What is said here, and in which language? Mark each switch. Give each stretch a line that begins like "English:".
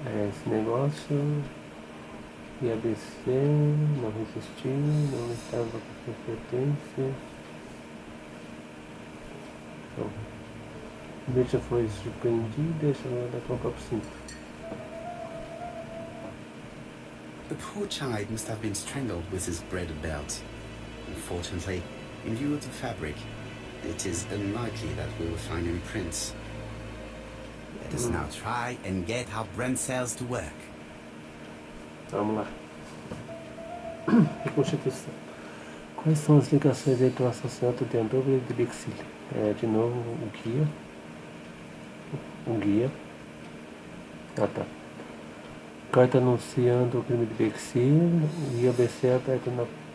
Portuguese: Esse negócio. E ABC, não resistiu, não estava com suas pertences. Então, a vítima foi surpreendida e chamada da tropa pro cinto.
English: The poor child must have been strangled with his braided belt. Unfortunately, in view of the fabric, it is unlikely that we will find any prints. Let us now try and get our brain cells to work.
Portuguese: Vamos lá. Reconstituição. Quais são as ligações entre o assassinato de Andover e de Bexhill? De novo, o guia. Ah, tá. Carta anunciando o crime de Bexhill e ABC aberto na...